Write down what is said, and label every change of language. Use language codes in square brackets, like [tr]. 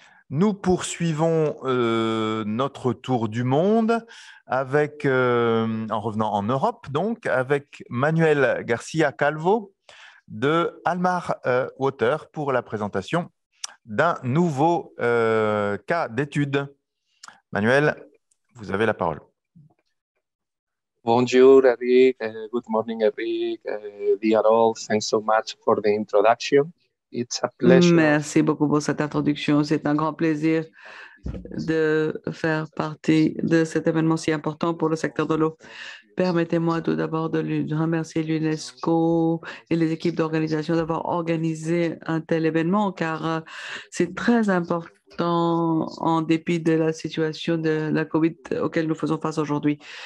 [fr] Nous poursuivons notre tour du monde avec, en revenant en Europe, donc, avec Manuel Garcia Calvo de Almar Water pour la présentation d'un nouveau cas d'étude. Manuel, vous avez la parole. Bonjour, [en] Eric. Good morning, Eric. Dear all, thanks so much for the introduction. It's a pleasure. [fr] Merci beaucoup pour cette introduction. C'est un grand plaisir de faire partie de cet événement si important pour le secteur de l'eau. Permettez-moi tout d'abord de remercier l'UNESCO et les équipes d'organisation d'avoir organisé un tel événement, car c'est très important en dépit de la situation de la COVID auquel nous faisons face aujourd'hui.